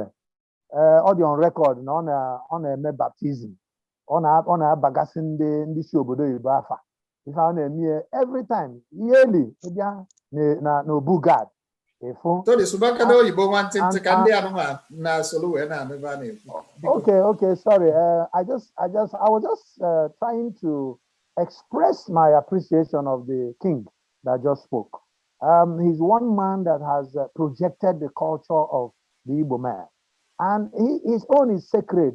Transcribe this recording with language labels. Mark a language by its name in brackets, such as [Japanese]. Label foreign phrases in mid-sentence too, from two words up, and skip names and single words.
[Igbo] Ọ dị [English] on record [Igbo] na ọ na-eme baptism. Ọ na-abagasị ndị si obodo Igbo afa. Ife ọ na-eme [English] every time yearly [Igbo] bịa na Obugad. [English] Okay, sorry. I was just trying to express my appreciation of the king that just spoke. He's one man that has projected the culture of the Igbo man, and his own is sacred.